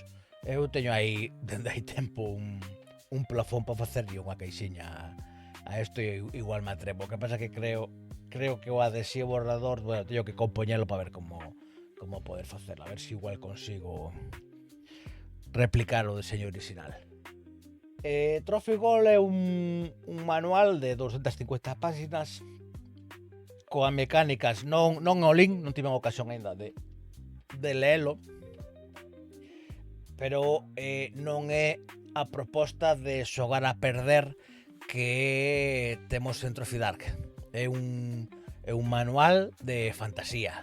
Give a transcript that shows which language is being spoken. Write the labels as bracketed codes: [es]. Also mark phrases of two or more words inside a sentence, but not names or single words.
[gl] Eu teño aí, dende hai tempo, un plafón para facerlle unha caixiña a isto e igual me atrevo. O que pasa que creo que o adhesivo borrador, bueno, teño que compoñelo para ver como poder facelo. A ver se igual consigo replicar o deseño original. Trophy Gold é un manual de 250 páxinas coas mecánicas non all-in, non tiven ocasión ainda de leelo, pero non é a proposta de xogar a perder que temos en Trophy Dark. É un manual de fantasía.